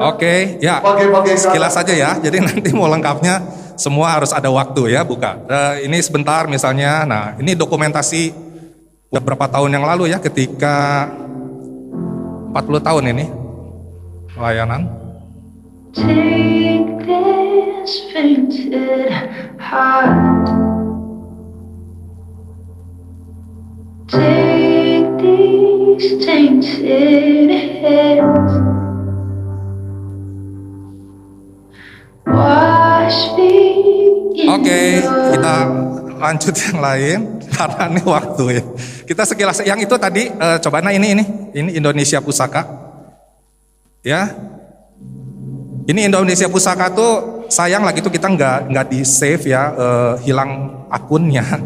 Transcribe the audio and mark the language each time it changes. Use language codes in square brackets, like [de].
[id] Oke, ya. Sekilas saja ya. Jadi nanti mau lengkapnya semua harus ada waktu ya, buka. Ini sebentar misalnya. Nah, ini dokumentasi beberapa tahun yang lalu ya, ketika 40 tahun ini pelayanan. [en] Take this fainted heart. Take these tainted hands, wash me in [id] Kita lanjut yang lain karena ini waktu ya. Kita sekilas yang itu tadi coba ini Indonesia Pusaka. Ya. Ini Indonesia Pusaka tuh sayang lagi tuh kita nggak di save ya, hilang akunnya.